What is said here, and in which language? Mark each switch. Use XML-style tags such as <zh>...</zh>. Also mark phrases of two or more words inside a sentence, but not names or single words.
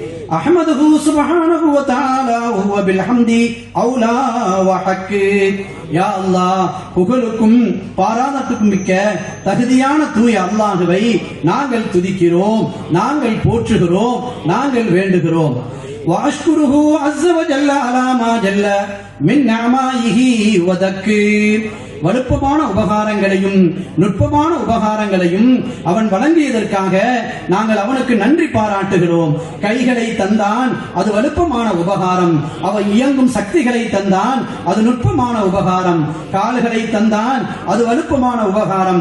<ar>أحمده سبحانه وتعالى وهو بالحمد أولى وأحق. يا الله,</ar> <ta>புகழுக்கும் பாராட்டுக்கும் மிக்க தகுதியான தூய அல்லாஹ்வை நாங்கள் துதிக்கிறோம், நாங்கள் போற்றுகிறோம், நாங்கள் வேண்டுகிறோம்.</ta> <ar>وأشكره عز وجل على ما جل من نعمائه وذكر.</ar> <ta>வலுப்பமான உபகாரங்களையும் நுட்பமான உபகாரங்களையும் அவன் வழங்கியதற்காக நாங்கள் அவனுக்கு நன்றி பாராட்டுகிறோம். கைகளை தந்தான், அது வலுப்பமான உபகாரம். அவன் இயங்கும் சக்திகளை தந்தான், அது நுட்பமான உபகாரம். கால்களை தந்தான், அது வலுப்பமான உபகாரம்.</ta>